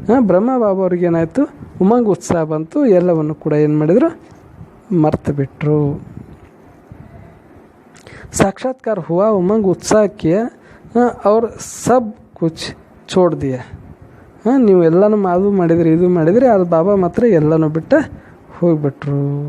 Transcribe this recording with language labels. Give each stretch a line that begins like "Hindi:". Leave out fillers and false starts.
Kannada: ಬ್ರಹ್ಮ ಬಾಬಾ ಅವ್ರಿಗೆ ಏನಾಯಿತು, ಉಮಂಗ್ ಉತ್ಸಾಹ ಬಂತು, ಎಲ್ಲವನ್ನು ಕೂಡ ಏನು ಮಾಡಿದರು, ಮರ್ತು ಬಿಟ್ಟರು.
Hindi: साक्षात्कार हुआ, उमंग उत्साह किया और सब कुछ छोड़ दिया.
Kannada: ನೀವು ಎಲ್ಲನೂ ಅದು ಮಾಡಿದ್ರಿ, ಇದು ಮಾಡಿದ್ರಿ, ಅದು ಬಾಬಾ ಮಾತ್ರ ಎಲ್ಲನೂ ಬಿಟ್ಟ ಹೋಗಿಬಿಟ್ರು.